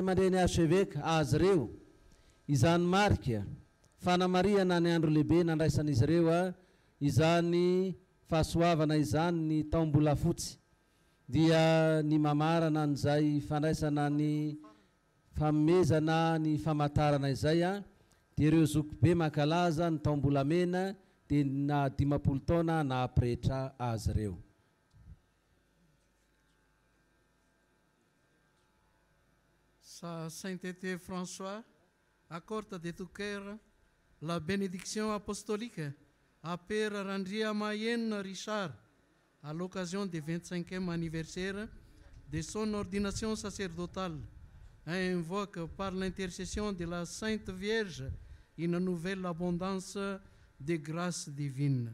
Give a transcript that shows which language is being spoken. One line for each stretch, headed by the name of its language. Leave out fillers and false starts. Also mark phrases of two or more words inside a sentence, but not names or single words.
Malagasy: aman-dreny archevêque azy ireo, izany marika fanamariana ny andro lehibe nandraisan'izy ireo izany fahasoavana izany ny taom-bolafotsy, dia ny mamarana an'izay fandraisana ny famezana ny famatarana izay dia ireo zoky be makalaza ny taom-bolamena dia na 50 taona na pretra azy ireo.
French: Sa Sainteté François accorde de tout cœur la bénédiction apostolique à Père Randria Mayenne Richard à l'occasion du 25e anniversaire de son ordination sacerdotale et invoque par l'intercession de la Sainte Vierge une nouvelle abondance de grâce divine.